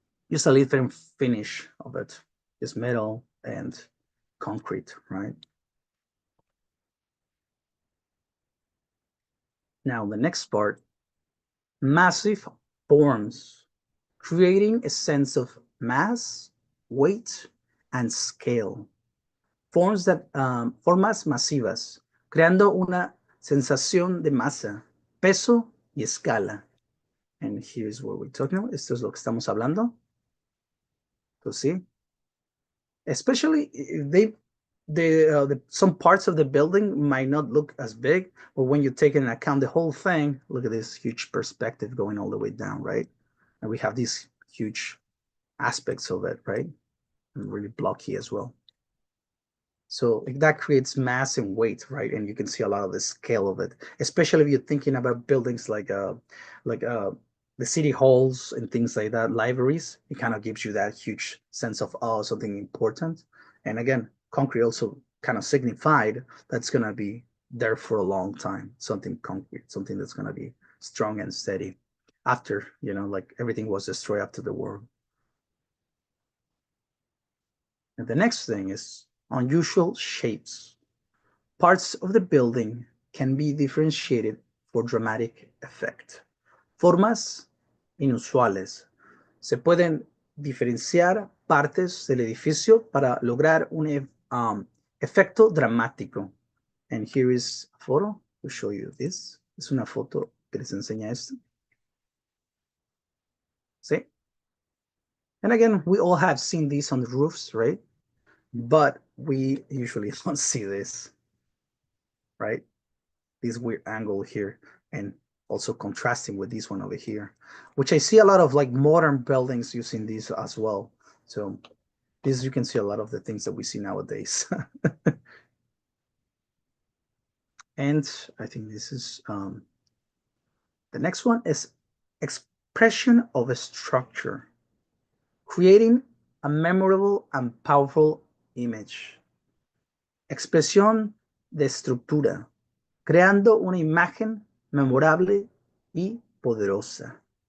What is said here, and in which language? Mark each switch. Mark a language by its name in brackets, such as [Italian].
[English] Just a different finish of it. It's metal and concrete, right? Now the next part, massive forms, creating a sense of mass, weight, and scale. [Spanish] Formas masivas, creando una sensación de masa, peso y escala. [English] And here's what we're talking about. [Spanish] Esto es lo que estamos hablando. [English] So see, especially the some parts of the building might not look as big, but when you take into account the whole thing, look at this huge perspective going all the way down, right? And we have these huge aspects of it, right? And really blocky as well. So that creates mass and weight, right? And you can see a lot of the scale of it, especially if you're thinking about buildings like the city halls and things like that, libraries. It kind of gives you that huge sense of awe, something important. And again, concrete also kind of signified that's gonna be there for a long time. Something concrete, something that's gonna be strong and steady after, like everything was destroyed after the war. And the next thing is unusual shapes. Parts of the building can be differentiated for dramatic effect. [Spanish] Formas inusuales. Se pueden diferenciar partes del edificio para lograr un efecto dramático. [English] And here is a photo to show you this. [Spanish] Es una foto que les enseña esto. [English] See? And again, we all have seen these on the roofs, right? But we usually don't see this, right? This weird angle here, and also contrasting with this one over here, which I see a lot of like modern buildings using these as well. So this, you can see a lot of the things that we see nowadays. And I think this is the next one is expression of a structure, creating a memorable and powerful image. [Spanish] Expresión de estructura, creando una imagen memorable y poderosa.